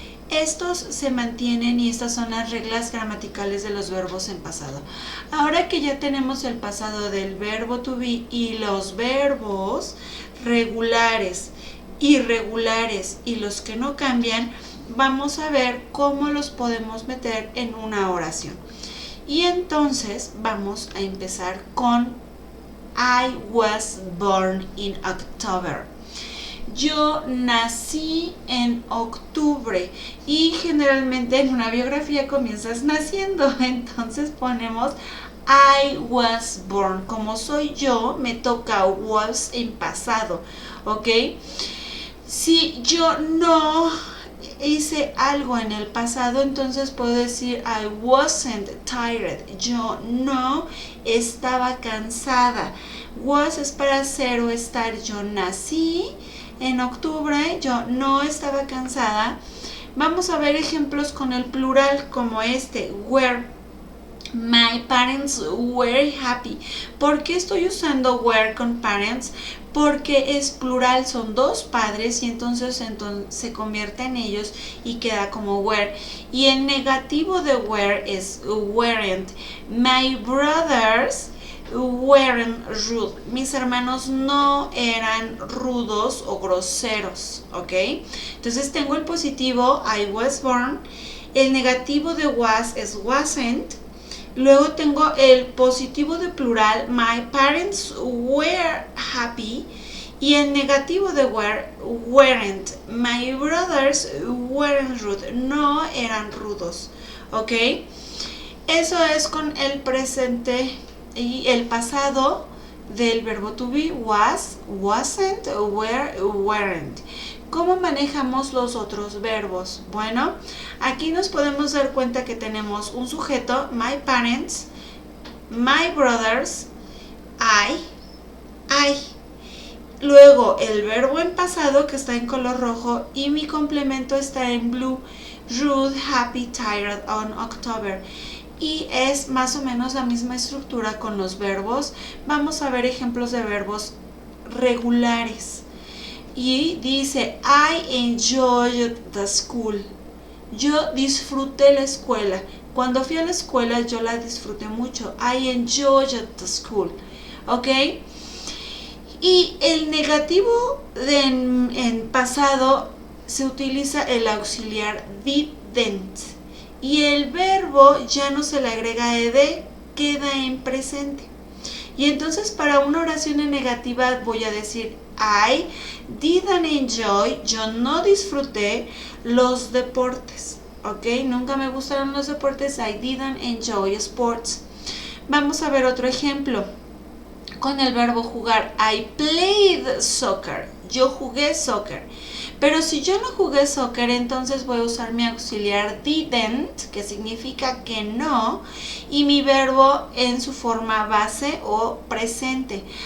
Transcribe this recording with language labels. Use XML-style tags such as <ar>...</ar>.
<es>Estos se mantienen y estas son las reglas gramaticales de los verbos en pasado. Ahora que ya tenemos el pasado del verbo to be y los verbos regulares, irregulares y los que no cambian, vamos a ver cómo los podemos meter en una oración. Y entonces vamos a empezar con</es> <en>I was born in October.</en> <es>Yo nací en octubre y generalmente en una biografía comienzas naciendo, entonces ponemos</es> <en>I was born.</en> <es>Como soy yo, me toca was en pasado, ¿ok? Si yo no hice algo en el pasado, entonces puedo decir</es> <en>I wasn't tired.</en> <es>Yo no estaba cansada. Was es para ser o estar. Yo nací en octubre, yo no estaba cansada. Vamos a ver ejemplos con el plural como este, were.</es> <en>My parents were happy.</en> <es>¿Por qué estoy usando were con parents? Porque es plural, son dos padres y entonces se convierte en ellos y queda como were. Y el negativo de were es weren't.</es> <en>My brothers weren't rude.</en> <es>Mis hermanos no eran rudos o groseros, ¿ok? Entonces tengo el positivo</es> <en>I was born.</en> <es>El negativo de was es wasn't. Luego tengo el positivo de plural,</es> <en>my parents were happy.</en> <es>Y el negativo de</es> <en>were, weren't. My brothers weren't rude.</en> <es>No eran rudos. ¿Ok? Eso es con el presente y el pasado del verbo to be, was, wasn't, were, weren't. ¿Cómo manejamos los otros verbos? Bueno, aquí nos podemos dar cuenta que tenemos un sujeto, my parents, my brothers, I. Luego el verbo en pasado que está en color rojo y mi complemento está en blue.</es> <en>Rude, happy, tired on October.</en> <es>Y es más o menos la misma estructura con los verbos. Vamos a ver ejemplos de verbos regulares. Y dice,</es> <en>I enjoyed the school.</en> <es>Yo disfruté la escuela. Cuando fui a la escuela yo la disfruté mucho.</es> <en>I enjoyed the school.</en> <es>¿Ok? Y el negativo en pasado se utiliza el auxiliar didn't. Y el verbo ya no se le agrega ed, queda en presente. Y entonces para una oración en negativa voy a decir</es> <en>I didn't enjoy,</en> <es>yo no disfruté los deportes. ¿Ok? Nunca me gustaron los deportes,</es> <en>I didn't enjoy sports.</en> <es>Vamos a ver otro ejemplo. Con el verbo jugar,</es> <en>I played soccer.</en> <es>Yo jugué soccer. Pero si yo no jugué soccer, entonces voy a usar mi auxiliar didn't, que significa que no, y mi verbo en su forma base o presente.</es>